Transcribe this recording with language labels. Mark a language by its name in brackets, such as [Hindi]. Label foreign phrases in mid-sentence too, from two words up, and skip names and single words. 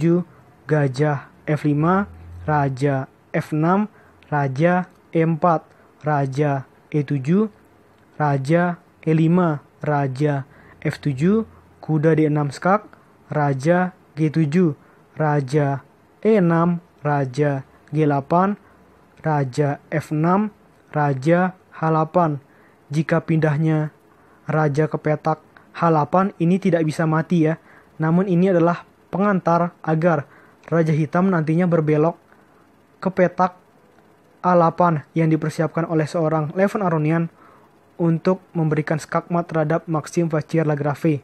[Indonesian] gajah F5, raja F6, raja E4, raja E7, raja E5, raja F7, kuda D6 skak, raja G7, raja E6, raja G8, raja F6, raja H8. Jika pindahnya raja ke petak H8 ini tidak bisa mati ya. Namun ini adalah pengantar agar raja hitam nantinya berbelok ke petak A8 yang dipersiapkan oleh seorang Levon Aronian untuk memberikan skakmat terhadap Maxim Vachier-Lagrave.